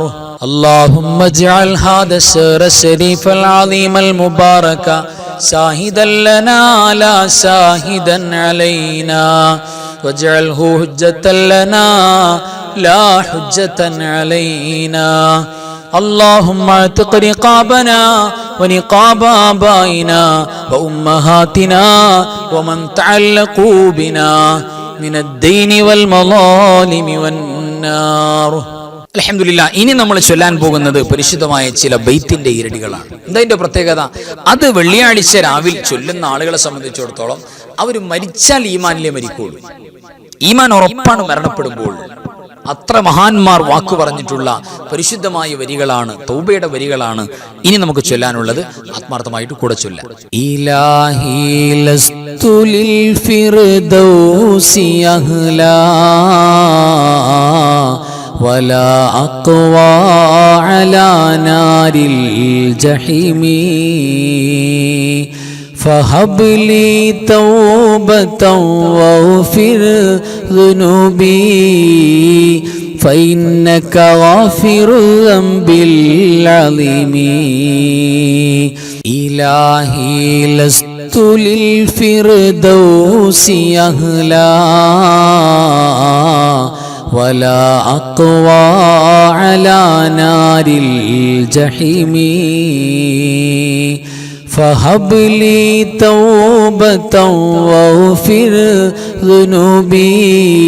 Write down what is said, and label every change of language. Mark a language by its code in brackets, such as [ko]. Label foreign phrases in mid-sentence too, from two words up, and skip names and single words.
[ar] اللهم اجعل هذا الشهر الشريف العظيم المبارك شاهدا لنا لا شاهدا علينا واجعله حجة لنا لا حجة علينا. اللهم اعتق رقابنا ونقاب آبائنا وأمهاتنا ومن تعلقوا بنا من الدين والمظالم والنار. [ml] അൽഹംദുലില്ലാ. ഇനി നമ്മൾ ചൊല്ലാൻ പോകുന്നത് പരിശുദ്ധമായ ചില ബൈത്തിന്റെ ഇരടികളാണ്. എന്താ ഇതിന്റെ പ്രത്യേകത? അത് വെള്ളിയാഴ്ച രാവിലെ ചൊല്ലുന്ന ആളുകളെ സംബന്ധിച്ചിടത്തോളം അവർ മരിച്ചാൽ ഈമാനിലേ മരിക്കുള്ളൂ. ഈമാൻ ഉറപ്പാണ് മരണപ്പെടുമ്പോൾ. അത്ര മഹാന്മാർ വാക്കു പറഞ്ഞിട്ടുള്ള പരിശുദ്ധമായ വരികളാണ്, തൗബയുടെ വരികളാണ് ഇനി നമുക്ക് ചൊല്ലാനുള്ളത്. ആത്മാർത്ഥമായിട്ട് കൂടെ ചൊല്ലാം. [ar] إلهي لست للفردوس أهلا ولا أقوى على نار الجحيم فهب لي توبة واغفر ذنوبي فإنك غافر الذنب العظيم إلهي لست للفردوس أهلا ولا أقوى على نار الجحيم فهب لي توبة واغفر ذنوبي